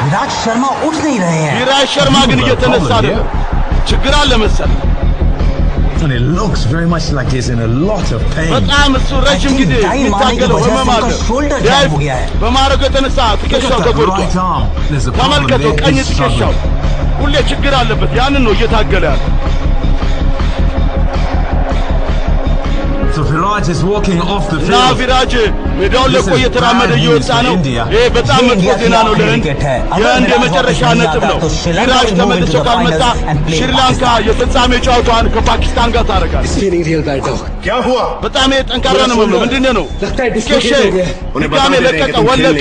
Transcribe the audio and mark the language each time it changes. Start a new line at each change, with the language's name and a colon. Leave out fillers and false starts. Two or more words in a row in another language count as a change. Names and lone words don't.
Hindi: विराट शर्मा उठ नहीं रहे हैं
Amharic: ቪራጅ ሸርማ ግን እየተነሳ አይደለም ችግር አለ መሰለኝ
English: and it looks very much like he's in a lot of pain
Amharic: በጣም እሱ ረጅም ጊዜ የሚታገለው ህመም አለ በማረጉ የተነሳ ትከሻው ተጎድቷል ተመልከተው ቀኝ ትከሻው ሁሌ ችግር አለበት ያንን ነው እየታገለ ያለው
English: so Viraj is walking off the
Amharic: ና
English: field
Amharic: ቪራጅ ሜዳውን ለቆ እየተራመደ እየወጣ ነው ይሄ በጣም መጥፎ ዜና ነው ለህንድ የህንድ የመጨረሻ ነጥብ ነው ቪራጅ ተመልሶ ካልመጣ ሽሪላንካ የፍጻሜ ጨዋታዋን ከፓኪስታን ጋር ታደርጋለች
Hindi: क्या हुआ
Amharic: በጣም ጠንካራ ነው ምንድነው ነው ኬሼ ድጋሜ ለቀቀ ወለቀ